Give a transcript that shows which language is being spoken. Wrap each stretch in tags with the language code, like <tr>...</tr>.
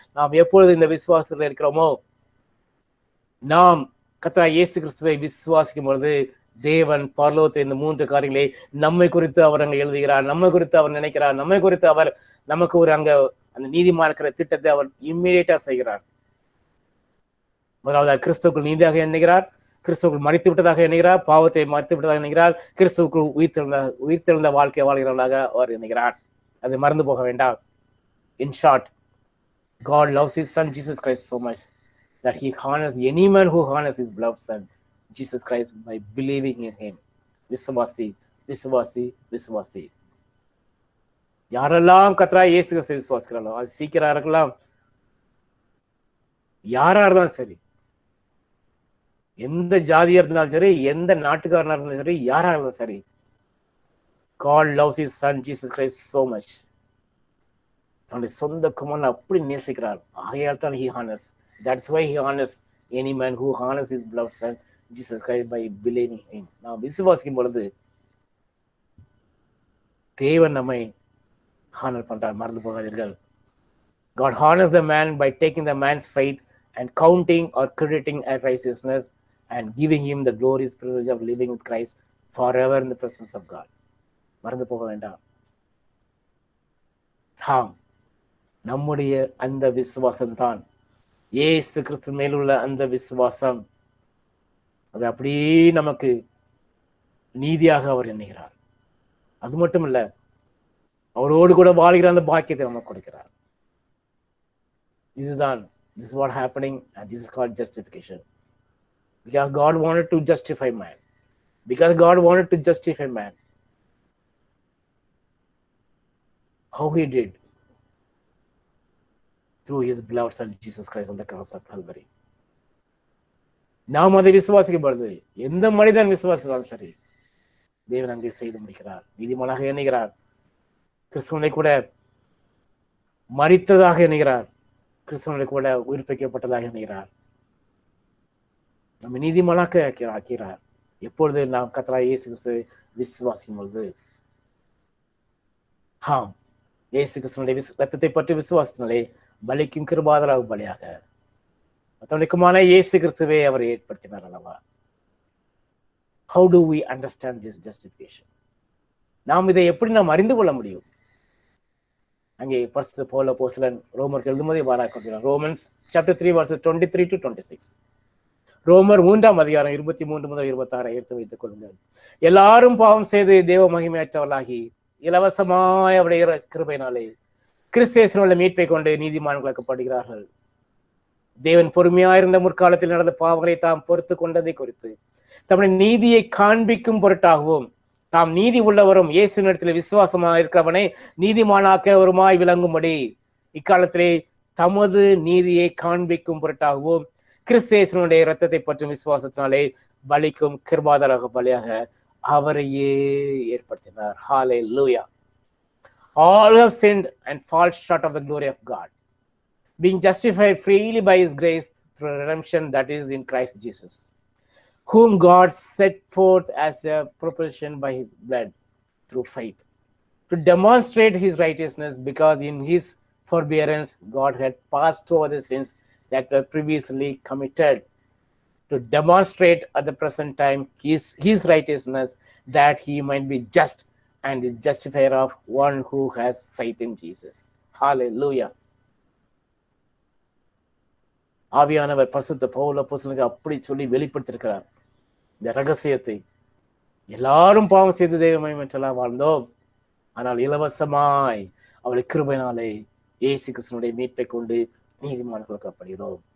<ta>நாம் எப்பொழுது இந்த விசுவாசத்தில் இருக்கிறோமோ, நாம் கர்த்தராகிய இயேசு கிறிஸ்துவை விசுவாசிக்கும் பொழுது தேவன் பரலோகத்தில் இந்த 3 காரியங்களை நம்மை குறித்து அவர் அங்க எழுதுகிறார், நம்மை குறித்து அவர் நினைக்கிறார், நம்மை குறித்து அவர் நமக்கு ஒரு அங்க அந்த நீதிமா இருக்கிற திட்டத்தை அவர் இம்மீடியட்டா செய்கிறார். முதலாவது கிறிஸ்துவுக்குள் நீதியாக எண்ணுகிறார், கிறிஸ்துவுக்குள் மறித்து விட்டதாக எண்ணுகிறார், பாவத்தை மறித்து விட்டதாக எண்ணுகிறார், கிறிஸ்துவுக்குள் உயிர்த்தெழுந்த வாழ்க்கை வாழ்கிறவர்களாக அவர் எண்ணுகிறார். அது மறந்து போக வேண்டாம்.</ta> <en>In short, God loves his son Jesus Christ so much that he honors any man who honors his beloved son Jesus Christ by believing in him.</en> <ta>விசுவாசி, விசுவாசி, விசுவாசி. யாரெல்லாம் கர்த்தராகிய இயேசு கிறிஸ்துவை விசுவாசிக்கிறார்களோ, அது சீக்கிரம் இருக்கலாம், யாரா இருந்தாலும் சரி, எந்த ஜாதியா இருந்தாலும் சரி, எந்த நாட்டுக்காரனா இருந்தாலும் சரி, யாரா இருந்தாலும் சரி,</ta> <en>God loves his son Jesus Christ so much.</en> <ta>தன்னுடைய சொந்த குமாரனை அப்படி நேசிக்கிறார். ஆகையால் தான்</ta> <en>he honors. That's why he honors any man who honors his beloved son Jesus Christ by believing him.</en> <ta>நாம் விசுவாசிக்கும் பொழுது தேவன் நம்மை ஹானர் பண்றார், மறந்து போகாதீர்கள்.</ta> <en>God honors the man by taking the man's faith and counting or crediting as righteousness and giving him the glorious privilege of living with Christ forever in the presence of God.</en> <ta>மறந்து போக வேண்டாம். நம்முடைய அந்த விசுவாசம் தான் இயேசு கிறிஸ்து மேலுள்ள அந்த விசுவாசம், அது அப்படியே நமக்கு நீதியாக அவர் எண்ணுகிறார். அது மட்டும் இல்ல, அவரோடு கூட வாழ்கிற அந்த பாக்கியத்தை நமக்கு கொடுக்கிறார். இதுதான்,</ta> <en>this is what happening and this is called justification. Because God wanted to justify man. Because God wanted to justify man. How he did? Through his beloved son Jesus Christ on the cross of Calvary.</en> <ta>நாம் அதை விசுவாசிக்கும் பொழுது, எந்த மனிதன் விசுவாசித்தாலும் சரி, தேவன் அங்கே செய்து முடிக்கிறார், நீதிமானாக எண்ணுகிறார். கிறிஸ்துவனை கூட மரித்ததாக எண்ணுகிறார், கிறிஸ்துவனை கூட உயிர்ப்பிக்கப்பட்டதாக எண்ணுகிறார், நம்ம நீதிமானாக ஆக்கிறார். எப்பொழுது நாம் கர்த்தராகிய இயேசு கிறிஸ்துவை விசுவாசிக்கும் பொழுது, இயேசு கிறிஸ்துவனுடைய ரத்தத்தை பற்றி விசுவாசத்தினாலே பலிக்கும் கிருபாதார பலியாக தன்னுடைய இயேசு கிறிஸ்துவை அவர் ஏற்படுத்தினார் அல்லவா?</ta> <en>How do we understand this justification?</en> <ta>நாம் இதை எப்படி நாம் அறிந்து கொள்ள முடியும்? அங்கே பரிசுத்த பவுல் அப்போஸ்தலன் ரோமருக்கு எழுதும்போதே வாராக்கிறார். Romans chapter 3</ta> <en>verses 23 to 26.</en> <ta>ரோமர் 3ஆம் அதிகாரம் 23 முதல் 26 எடுத்து வைத்துக் கொள்ளுங்கள். எல்லாரும் பாவம் செய்து தேவ மகிமையற்றவர்களாகி இலவசமாய் அவருடைய கிருபையினாலே கிறிஸ்து இயேசுவின் மீட்பை கொண்டு நீதிமான்களாக்கப்படுகிறார்கள். தேவன் பொறுமையாயிருந்த முற்காலத்தில் நடந்த பாவங்களை தாம் பொறுத்து கொண்டதை குறித்து தம்முடைய நீதியை காண்பிக்கும் பொருட்டாகவும், தாம் நீதி உள்ளவரும் இயேசுவினிடத்தில் விசுவாசமாக இருக்கிறவனை நீதிமானாக்கிறவருமாய் விளங்கும்படி இக்காலத்திலே தமது நீதியை காண்பிக்கும் பொருட்டாகவும் கிறிஸ்து இயேசுவினுடைய இரத்தத்தை பற்றும் விசுவாசத்தினாலே பலிக்கும் கிருபாதார பலியாக அவரையே ஏற்படுத்தினார். ஹல்லேலூயா.</ta> <en>All have sinned and fall short of the glory of God, being justified freely by his grace through redemption that is in Christ Jesus, whom God set forth as a propitiation by his blood through faith, to demonstrate his righteousness, because in his forbearance God had passed over the sins that were previously committed, to demonstrate at the present time his righteousness, that he might be just and the justifier of one who has faith in Jesus. Hallelujah.</en> <ta>ஆவியானவர் பரிசுத்த பவுல் அப்போஸ்தலனுக்கு அப்படி சொல்லி வெளிப்படுத்தியிருக்கிறார் இந்த ரகசியத்தை. எல்லாரும் பாவம் செய்து தெய்வ மகிமையற்றவர்களாய் வாழ்ந்தோம், ஆனால் இலவசமாய் அவருடைய கிருபையினாலே இயேசு கிறிஸ்துவினுடைய மீட்பை கொண்டு நீதிமான்களாக்கப்படுகிறோம்.</ta>